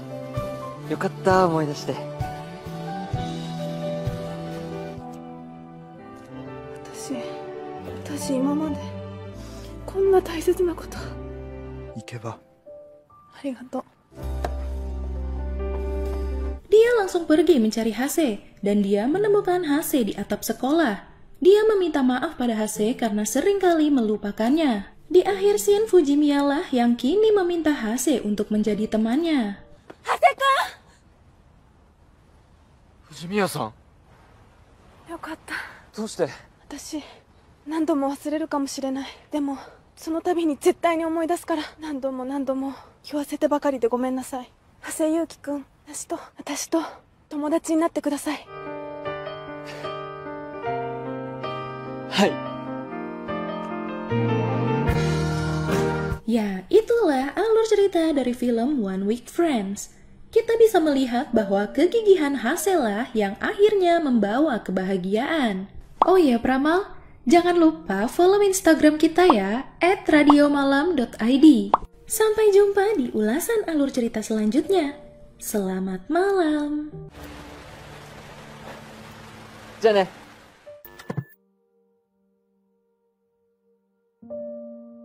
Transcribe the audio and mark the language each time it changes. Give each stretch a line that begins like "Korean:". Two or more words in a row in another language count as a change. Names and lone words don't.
Japanese: よかった思い出して。私今までこんな大切なこと行けば。ありがとう。
Indonesian: Dia langsung pergi mencari Hase, dan dia menemukan Hase di atap sekolah. Dia meminta maaf pada Hase karena seringkali melupakannya. Di akhir scene, Fujimiya lah yang kini meminta Hase untuk menjadi temannya.
Japanese: Hase-kun! 藤宮さん、よかった。どうして？私何度も忘れるかもしれない。でもその度に絶対に思い出すから、何度も言わせてばかりでごめんなさい。長谷祐希くん、私と友達になってください。はい。
Indonesian: Ya, itulah alur cerita dari film One Week Friends. Kita bisa melihat bahwa kegigihan Hase lah yang akhirnya membawa kebahagiaan. Oh ya Pramal, jangan lupa follow Instagram kita ya, @radiomalam.id. Sampai jumpa di ulasan alur cerita selanjutnya. Selamat malam.
Japanese: じゃあね。